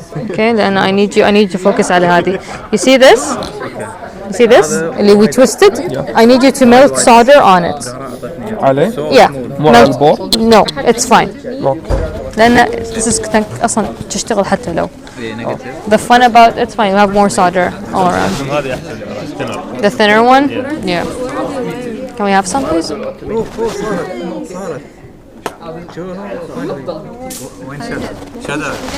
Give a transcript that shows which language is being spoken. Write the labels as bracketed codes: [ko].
[en] Okay, then I need you to focus [ar] على هذه. [en] You see this? اللي we twisted? I need you to melt solder on it. [ar] عليه؟ [en] Yeah. [ar] مو على البور؟ [en] No, it's fine. [ar] لأن [en] this is [ar] أصلا تشتغل حتى لو. [en] The fun about it's fine. You have more solder all around. The thinner one? Yeah. Can we have some, please? Shatha.